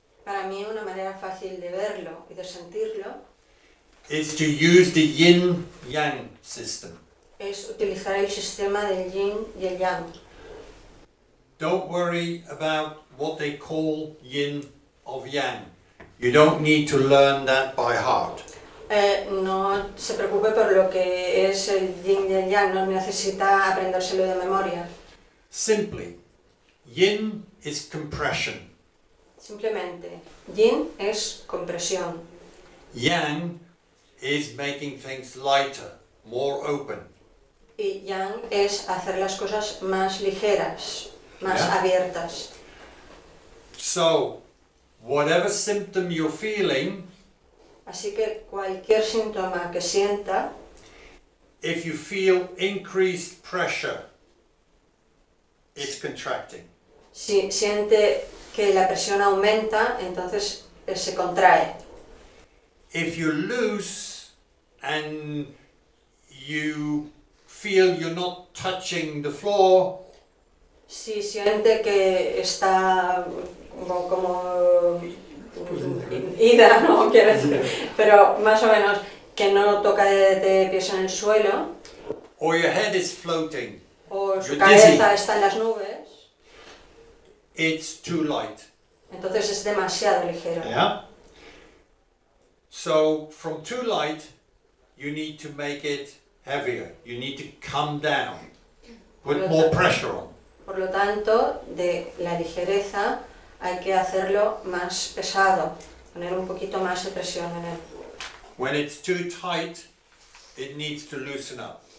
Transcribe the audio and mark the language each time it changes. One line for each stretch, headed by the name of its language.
Spanish: Para mí una manera fácil de verlo y de sentirlo
English: is to use the yin-yang system.
Spanish: es utilizar el sistema del yin y el yang.
English: Don't worry about what they call yin of yang. You don't need to learn that by heart.
Spanish: No se preocupe por lo que es el yin y el yang, no necesita aprendérselo de memoria.
English: Simply, yin is compression.
Spanish: Simplemente, yin es compresión,
English: Yang is making things lighter, more open.
Spanish: Y yang es hacer las cosas más ligeras, más
English: Yeah.
Spanish: abiertas.
English: So, whatever symptom you're feeling,
Spanish: Así que cualquier síntoma que sienta,
English: if you feel increased pressure, it's contracting.
Spanish: si siente que la presión aumenta, entonces se contrae.
English: If you're loose and you feel you're not touching the floor,
Spanish: Si siente que está como ida, no quiero decir, pero más o menos que no toca de pies en el suelo,
English: or your head is floating,
Spanish: o su
English: You're
Spanish: cabeza
English: dizzy.
Spanish: está en las nubes,
English: it's too light.
Spanish: entonces es demasiado ligero.
English: Yeah? So, from too light, you need to make it heavier. You need to come down, put more pressure on.
Spanish: Por lo tanto, de la ligereza hay que hacerlo más pesado, poner un poquito más de presión en él.
English: When it's too tight, it needs to loosen up.